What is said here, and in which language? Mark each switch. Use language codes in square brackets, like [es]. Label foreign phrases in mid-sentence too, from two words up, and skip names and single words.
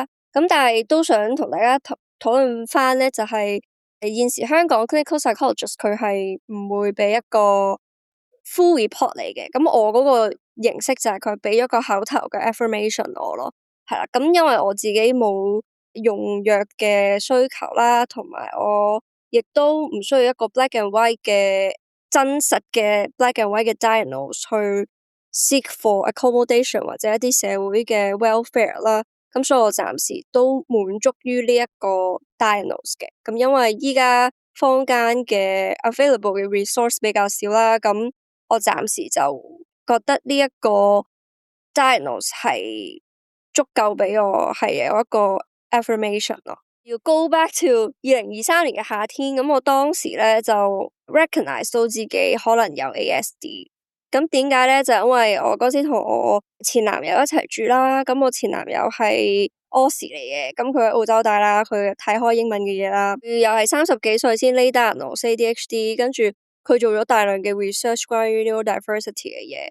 [yue] 咁但係都想同大家討論翻咧，就係現時香港 [en] clinical psychologist [yue] 佢係唔會俾一個 [en] full report [yue] 嚟嘅。咁我嗰個形式就係佢俾咗個口頭嘅 affirmation 我咯，係啦。咁因為我自己冇用藥嘅需求啦，同埋我亦都唔需要一個 [en] black and white [yue] 嘅真實嘅 [en] black and white [yue] 嘅 diagnose 去 [en] seek for accommodation [yue] 或者一啲社會嘅 welfare 啦。咁所以我暫時都滿足於呢一個 diagnose 嘅。咁因為依家坊間嘅 available 嘅 resource 比較少啦，咁我暫時就覺得呢一個 diagnose 係足夠俾我係有一個 affirmation 咯。要 [en] go back to [yue] 2023 年嘅夏天，咁我當時咧就 recognize 到自己可能有 ASD， 咁點解咧？就因為我嗰時同我前男友一齊住啦，咁我前男友係 Aussie 嚟嘅，咁佢喺澳洲大啦，佢睇開英文嘅嘢啦，又係30幾歲先 [en] lay diagnose ADHD， [yue] 跟住佢做咗大量嘅 research 關於 neurodiversity 嘅嘢。